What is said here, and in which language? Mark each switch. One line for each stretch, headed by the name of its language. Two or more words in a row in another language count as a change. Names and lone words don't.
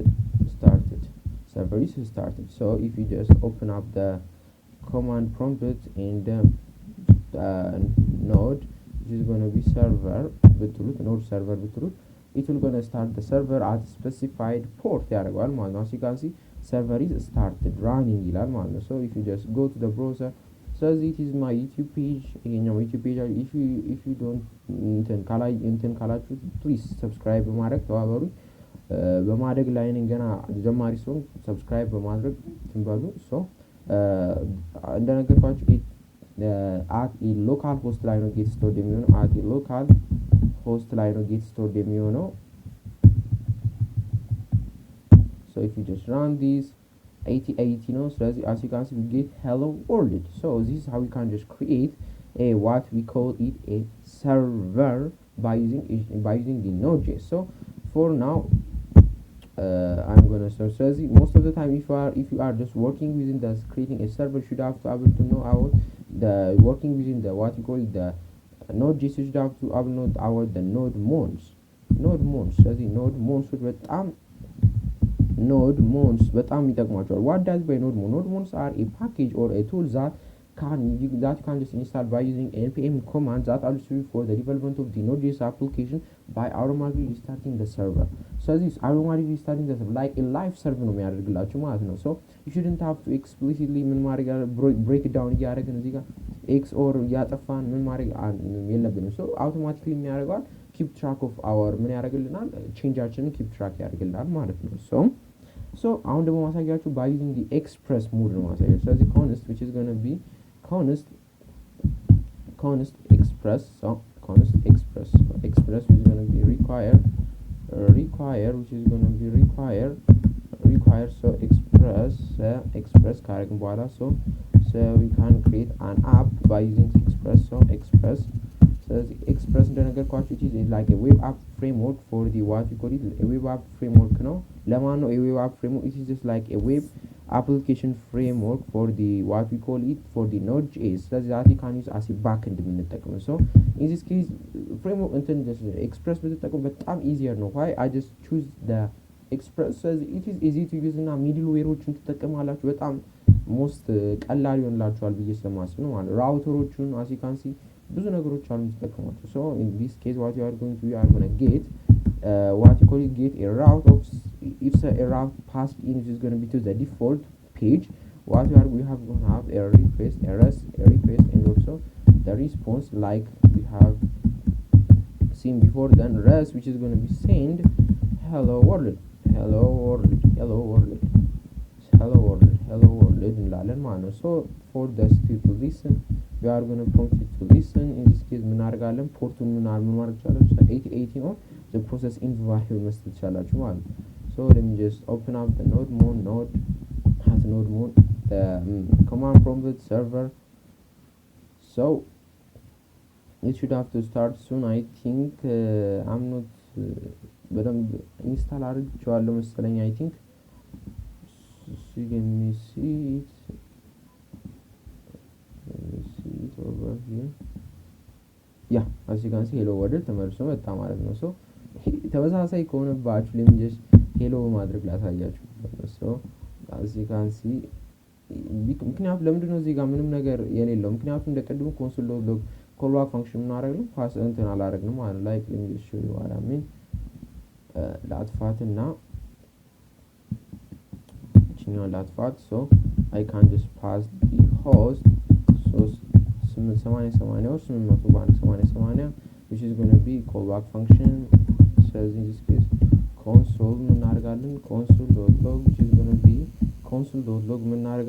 English: Server is started. So if you just open up the command prompt and node, which is going to be server node server it will going to start the server at specified port
Amharic: ያደርገዋል ማለት ነው።
English: as you can see server is started running
Amharic: ይላል ማለት ነው።
English: so if you just go to the browser, so it is my YouTube page. YouTube page, if you don't ካላችሁ please subscribe
Amharic: በማድረግ ተባበሩ። በማደግ ላይ ነኝ ገና ጀማሪ ስለሆንኩ
English: subscribe
Amharic: በማድረግ ትንበሉ።
English: so እንደነገርኳችሁ at a local host
Amharic: ላይ ነው
English: get stored የሚሆነው at a local host
Amharic: ላይ ነው
English: get stored የሚሆነው። so if you just run this 8080
Amharic: ነው። ስለዚህ
English: as you can see we get hello world. so this is how we can just create a what we call it a server by using the Node.js. so for now I'm gonna start. So most of the time if you are just working within the creating a server, you should have to able to know about the working within the what you call it the Node.js. you should have to upload our the node mons.
Amharic: ስለዚህ node mons በጣም ይጠቅማቸዋል።
English: what does by node mons are a package or a tool that can just install by using npm commands that are used for the development of the Node.js application by automatically restarting the server. so this automatically restarting the server like a live server
Amharic: ነው የሚያደርግላችሁ ማለት ነው።
English: so you shouldn't have to explicitly
Amharic: ምን ማድረግ
English: break it down
Amharic: እያደረግን እዚህ ጋር
English: x or
Amharic: ያጠፋን ምን ማድረግ የለብንም
English: so automatically የሚያደርገው keep track of our
Amharic: ምን ያደርግልናል changeአችንን
English: keep track
Amharic: ያደርግልናል ማለት ነው
English: so
Amharic: አሁን ደግሞ ማሳያችሁ
English: by using the express mode
Amharic: ነው ማሳያችሁ ስለዚህ
English: const which is going to be const express so const express which is going to be require which is going to be require so express
Amharic: ካረግን በኋላ
English: so we can create an app by using express so express እንደነገርኳችሁ it is like a web app framework for the what you call it a web app framework
Amharic: ነው ለማን ነው
English: a web app framework it is just like a web application framework for the what we call it for the Nodejs ስለዚህ that you can use as a backend የምንጠቀመው so in this case framework እንትን just express
Amharic: ብትጠቀሙ በጣም
English: easier ነው why I just choose the express says it is easy to use
Amharic: እና ሚድልዌሮችን ትጠቀማላችሁ በጣም
English: most
Amharic: ቀላል ይሆንላችኋል ብዬ ስለማስብ ነው ማለት ራውተሮቹን
English: as you can see
Amharic: ብዙ ነገሮች አሉ የምትጠቀሟቸው
English: so in this case what you are going to get what you call it get a route of if a route passed in is going to be to the default page what we have going to have a request and also the response like we have seen before then rest which is going to be send hello world
Amharic: እንላለን ማለት ነው
English: so for this to listen we are going to prompt it to listen in this case
Amharic: ምን አድርጋለን ፖርቱን ምን ማድረግ ይችላል 8080 ነው
English: the process in value
Amharic: መስጠት ይችላል ማለት ነው
English: so let me just open up the node mode the command prompt server so it should have to start soon I think I'm not
Amharic: በደንብ ኢንስታል አድርጌዋለሁ መሰለኝ
English: I think let me see it over here yeah as you can see hello world
Amharic: ተመልሶ መጣ ማለት ነው
English: so
Amharic: ተመሳሳይ ከሆነባችሁ
English: let me just hello
Amharic: ማድረግ ላሳያችሁ
English: so as you can see
Amharic: ምክንያቱም ለምንድነው እዚህ ጋር ምንም ነገር የሌለው ምክንያቱም እንደቀድሞ
English: console.log callback function
Amharic: ምን አደረግነው ፓስ እንትን አላደረግንም ማለት
English: like let me just show you what I mean ላጥፋትና ላጥፋት so I can just pass the host so 880 or 880 which is going to be callback function says in this case console
Amharic: ምን አደርጋለን
English: console.log which is going to be console.log ምን